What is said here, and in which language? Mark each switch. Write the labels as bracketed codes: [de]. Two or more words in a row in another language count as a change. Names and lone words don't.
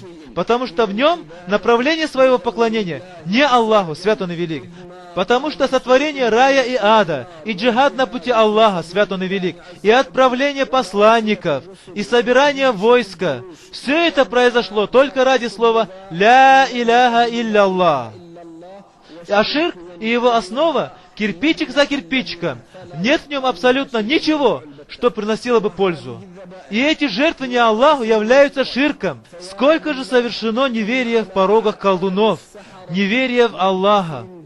[ru] Потому что в нем направление своего поклонения не Аллаху, свят Он и велик. Потому что сотворение рая и ада, и джихад на пути Аллаха, свят Он и велик, и отправление посланников, и собирание войска, все это произошло только ради слова [ar] «لا إله إلا الله». [ru] А ширк и его основа — кирпичик за кирпичиком. Нет в нем абсолютно ничего, что приносило бы пользу. И эти жертвы не Аллаху являются ширком. Сколько же совершено неверия в порогах колдунов, неверия в Аллаха.